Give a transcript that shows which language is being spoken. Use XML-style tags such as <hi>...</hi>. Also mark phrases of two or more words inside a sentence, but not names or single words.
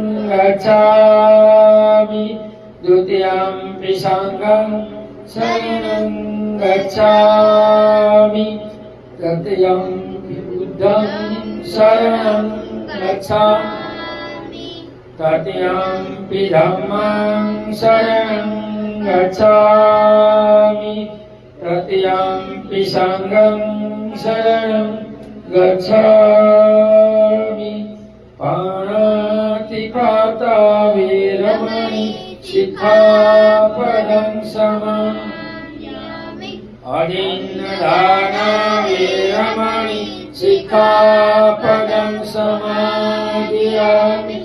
<pi>गच्छामि, द्वितीयंपि संघं शरणं गच्छामि, तृतीयंपि बुद्धं शरणं गच्छामि, तृतीयंपि धम्मं शरणं गच्छामि, तृतीयंपि संघं शरणं गच्छामि। पाणातिपाता वीरमणि शिक्षापदं समादयामि। अदिन्नदाना वीरमणि शिक्षापदं समादयामि।</pi>